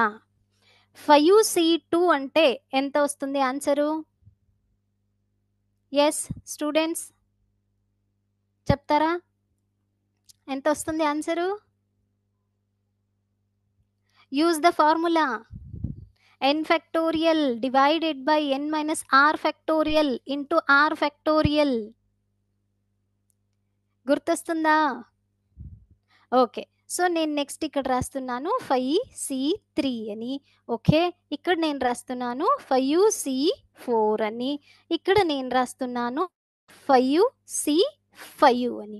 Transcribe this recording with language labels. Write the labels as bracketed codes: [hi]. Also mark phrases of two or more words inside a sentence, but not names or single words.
[te] 5C2 అంటే ఎంత వస్తుంది ఆన్సరు? [en] yes students [te] చెప్తారా? ఎంత వస్తుంది ఆన్సరు? [en] use the formula n factorial divided by n minus r factorial into r factorial. [te] గుర్తొస్తుందా? ఓకే. సో నేను నెక్స్ట్ ఇక్కడ రాస్తున్నాను 5C3 అని. ఓకే. ఇక్కడ నేను రాస్తున్నాను 5C4 అని. ఇక్కడ నేను రాస్తున్నాను 5C5 అని.